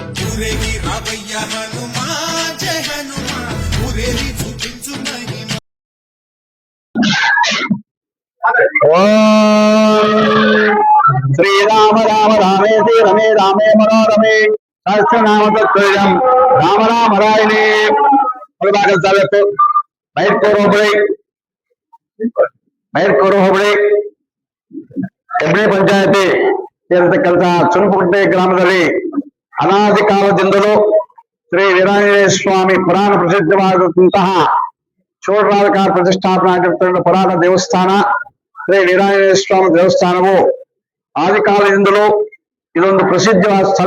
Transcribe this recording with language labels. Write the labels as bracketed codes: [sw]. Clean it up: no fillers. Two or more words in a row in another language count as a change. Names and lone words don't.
[te] ఊరేగి రావయ్య హనుమా జయ హనుమా ఊరేగి చూపించు మహిమ. [sa] శ్రీరామ రామ రామేతి రమే రామే మనోరమే సహస్రనామ తత్తుల్యం రామ రామ రాయಣే. [kn] ಮೈರ್ಕೋರು ಹೋಬಳಿ ಹೆಬ್ಳಿ ಪಂಚಾಯತಿ ಸೇರತಕ್ಕಂಥ ಚುನಕುಂಟೆ ಗ್ರಾಮದಲ್ಲಿ ಅನಾದಿ ಕಾಲದಿಂದಲೂ ಶ್ರೀ ವೀರಾಂಜನೇಯ ಸ್ವಾಮಿ ಪುರಾಣ ಪ್ರಸಿದ್ಧವಾದಂತಹ ಚೋಳರಾಜ ಪ್ರತಿಷ್ಠಾಪನೆ ಆಗಿರ್ತಕ್ಕಂಥ ಪುರಾಣ ದೇವಸ್ಥಾನ ಶ್ರೀ ವೀರಾಂಜನೇಯ ಸ್ವಾಮಿ ದೇವಸ್ಥಾನವು ಆದಿ ಕಾಲದಿಂದಲೂ ಇದೊಂದು ಪ್ರಸಿದ್ಧವಾದ ಸ್ಥಳ.